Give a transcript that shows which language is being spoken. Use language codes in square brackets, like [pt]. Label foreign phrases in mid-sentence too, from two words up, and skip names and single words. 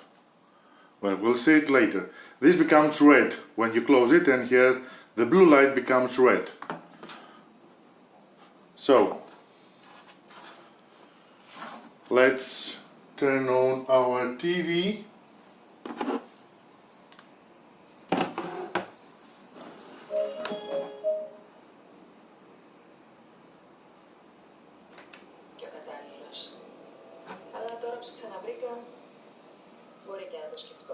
[en] Well, we'll see it later. This becomes red when you close it, and here the blue light becomes red. So let's turn on our TV. [el] Και ο κατάλληλος. Αλλά τώρα που σε ξαναβρήκα, μπορεί και να το σκεφτώ.